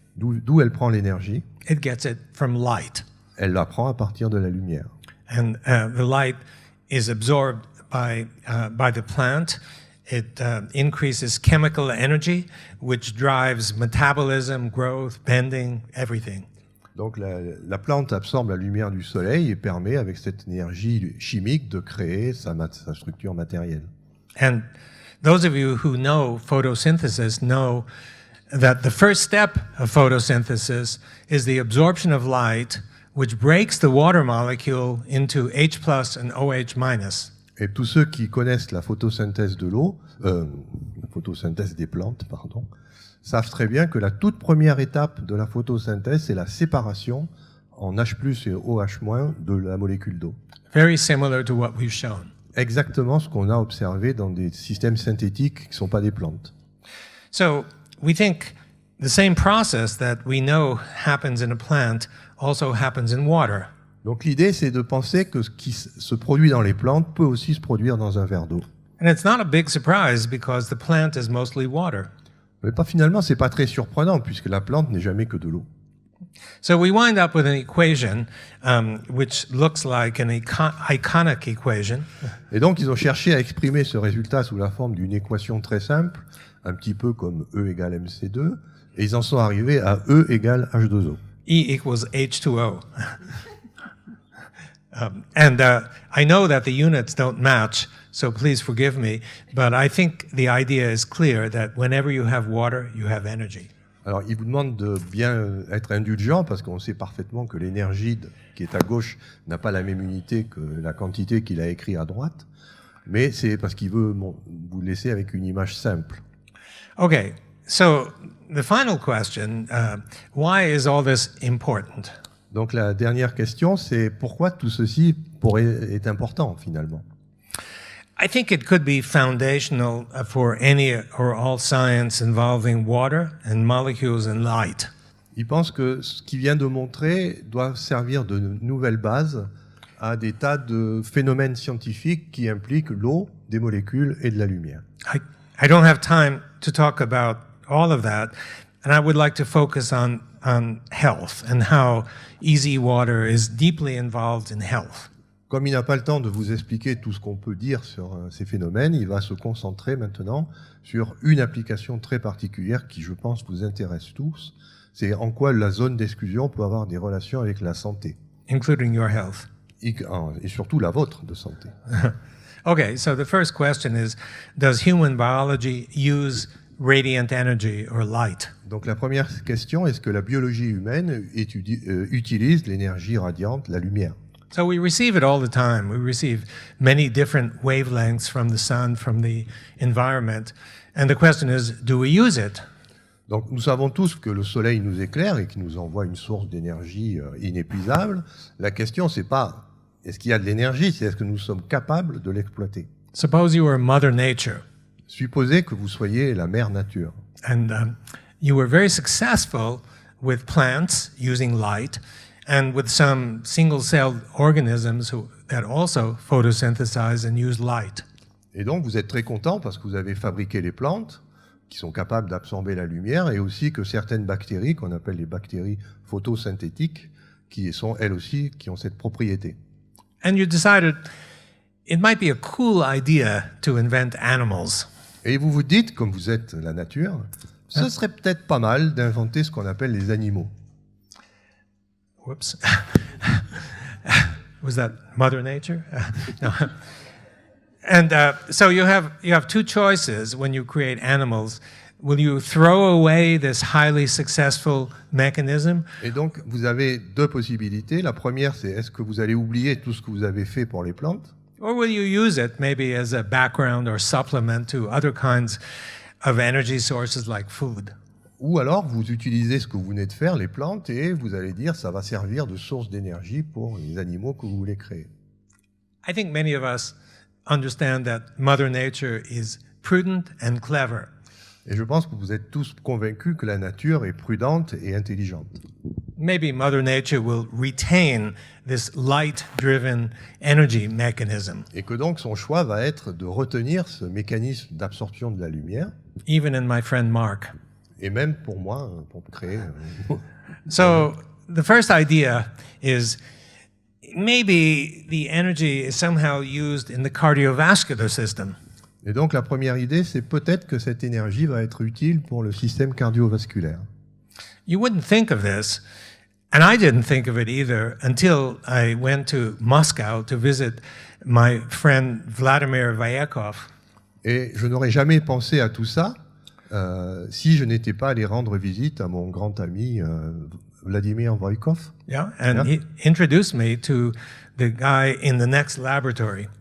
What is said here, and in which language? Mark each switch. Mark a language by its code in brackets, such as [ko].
[fr] D'où elle prend l'énergie? [en] It gets it from light. [fr] Elle la prend à partir de la lumière. [en] And the light is absorbed by the plant. It increases chemical energy, which drives metabolism, growth, bending, everything. [fr] Donc la plante absorbe la lumière du soleil et permet, avec cette énergie chimique, de créer sa structure matérielle. [en] And those of you who know photosynthesis know that the first step of photosynthesis is the absorption of light, which breaks the water molecule into H+ and OH-. [fr] Et tous ceux qui connaissent la photosynthèse de l'eau, la photosynthèse des plantes, pardon, savent très bien que la toute première étape de la photosynthèse, c'est la séparation en H+ et OH- de la molécule d'eau. [en] Very similar to what we've shown. [fr] exactement ce qu'on a observé dans des systèmes synthétiques qui ne sont pas des plantes. [en] So we think the same process that we know happens in a plant also happens in water. [fr] Donc l'idée, c'est de penser que ce qui se produit dans les plantes peut aussi se produire dans un verre d'eau. [en] And it's not a big surprise because the plant is mostly water. [fr] Mais finalement, c'est pas très surprenant puisque la plante n'est jamais que de l'eau. [en] So we wind up with an equation which looks like an iconic equation. [fr] Et donc, ils ont cherché à exprimer ce résultat sous la forme d'une équation très simple, un petit peu comme E égale mc2, et ils en sont arrivés à E égale H2O. [en] E equals H2O. I know that the units don't match, so please forgive me, but I think the idea is clear that whenever you have water, you have energy. [fr] Alors, il vous demande de bien être indulgent parce qu'on sait parfaitement que l'énergie qui est à gauche n'a pas la même unité que la quantité qu'il a écrit à droite, mais c'est parce qu'il veut vous laisser avec une image simple. [en] Okay, so the final question, why is all this important? [fr] Donc la dernière question, c'est pourquoi tout ceci est important finalement? [en] I think it could be foundational for any or all science involving water and molecules and light. [fr] Il pense que ce qu'il vient de montrer doit servir de nouvelle base à des tas de phénomènes scientifiques qui impliquent l'eau, des molécules et de la lumière. [en] I don't have time to talk about all of that, and I would like to focus on health and how easy water is deeply involved in health. [fr] Comme il n'a pas le temps de vous expliquer tout ce qu'on peut dire sur ces phénomènes, il va se concentrer maintenant sur une application très particulière qui, je pense, vous intéresse tous. C'est en quoi la zone d'exclusion peut avoir des relations avec la santé. [en] Including your health. [fr] Et surtout la vôtre de santé. [en] Okay, so the first question is, does human biology use radiant energy or light? [fr] Donc la première question, est-ce que la biologie humaine utilise l'énergie radiante, la lumière? [en] So we receive it all the time. We receive many different wavelengths from the sun, from the environment. And the question is, do we use it? [fr] Donc nous savons tous que le soleil nous éclaire et qu'il nous envoie une source d'énergie inépuisable. La question, c'est pas est-ce qu'il y a de l'énergie, c'est est-ce que nous sommes capables de l'exploiter. [en] Suppose you were Mother Nature. [fr] Supposez que vous soyez la mère nature. [en] And you were very successful with plants using light and with some single-celled organisms that also photosynthesize and use light. [fr] Et donc vous êtes très content parce que vous avez fabriqué les plantes qui sont capables d'absorber la lumière et aussi que certaines bactéries, qu'on appelle les bactéries photosynthétiques, qui sont elles aussi, qui ont cette propriété. [en] And you decided it might be a cool idea to invent animals. [fr] Et vous vous dites, comme vous êtes la nature, ce serait peut-être pas mal d'inventer ce qu'on appelle les animaux. [en] Whoops. Was that Mother Nature? No. And so you have two choices when you create animals. Will you throw away this highly successful mechanism? [fr] Et donc, vous avez deux possibilités. La première, c'est est-ce que vous allez oublier tout ce que vous avez fait pour les plantes? [en] Or will you use it maybe as a background or supplement to other kinds of energy sources like food? [fr] Ou alors, vous utilisez ce que vous venez de faire, les plantes, et vous allez dire ça va servir de source d'énergie pour les animaux que vous voulez créer. [en] I think many of us understand that Mother Nature is prudent and clever. [fr] Et je pense que vous êtes tous convaincus que la nature est prudente et intelligente. [en] Maybe Mother Nature will retain this light-driven energy mechanism. [fr] Et que donc son choix va être de retenir ce mécanisme d'absorption de la lumière. [en] Even in my friend Mark. [fr] Et même pour moi, pour créer. [en] So the first idea is maybe the energy is somehow used in the cardiovascular system. [fr] Et donc la première idée, c'est peut-être que cette énergie va être utile pour le système cardiovasculaire. [en] You wouldn't think of this, and I didn't think of it either until I went to Moscow to visit my friend Vladimir Vyakov. [fr] Et je n'aurais jamais pensé à tout ça si je n'étais pas allé rendre visite à mon grand ami Vladimir Vyakov. [en] Yeah, and he introduced me to the guy in the next laboratory.